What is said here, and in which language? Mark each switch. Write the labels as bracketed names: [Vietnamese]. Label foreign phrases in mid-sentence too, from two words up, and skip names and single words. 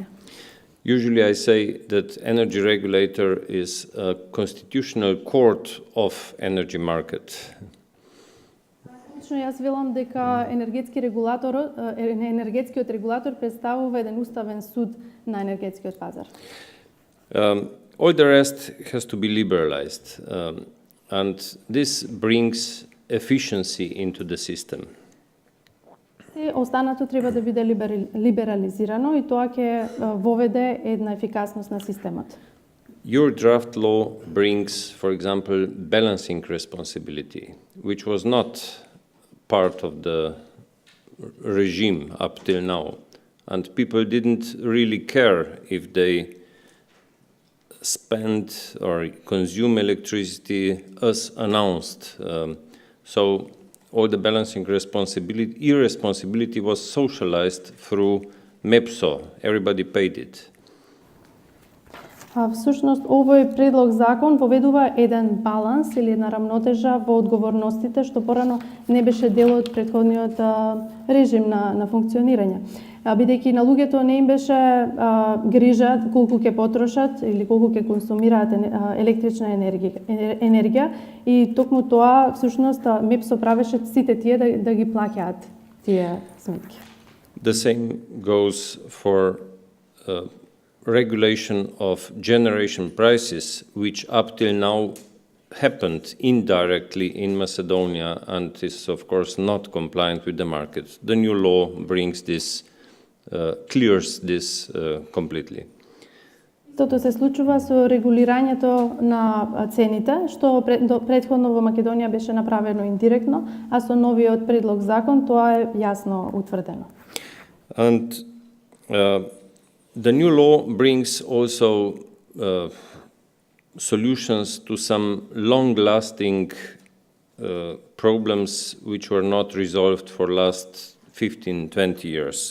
[English] Usually I say that energy regulator is a constitutional court of energy market. [Macedonian] Лично јас велам дека енергетскиот регулатор представува еден уставен суд на енергетскиот пазар. [English] All the rest has to be liberalized, and this brings efficiency into the system. [Macedonian] Останато треба да биде либерализирано и тоа ќе воведе една ефикасност на системот. [English] Your draft law brings, for example, balancing responsibility, which was not part of the regime up till now. And people didn't really care if they spend or consume electricity as announced. So all the balancing irresponsibility was socialized through MEPSO. Everybody paid it. [Macedonian] Всушност, овој предлог закон поведува еден баланс или една рамнотежа во одговорностите, што порано не беше дел од претходниот режим на функционирање. Бидејќи на луѓето не им беше грижа колку ќе потрошат или колку ќе консумираат електрична енергија и токму тоа всушност МЕПСО правеше сите тие да ги плаќаат тие сметки. [English] The same goes for regulation of generation prices, which up till now happened indirectly in Macedonia and is of course not compliant with the market. The new law brings this, clears this completely. [Macedonian] Истото се случува со регулирањето на цените, што претходно во Македонија беше направено индиректно, а со новиот предлог закон тоа е јасно утврдено. [English] And the new law brings also solutions to some long-lasting problems which were not resolved for last 15-20 years.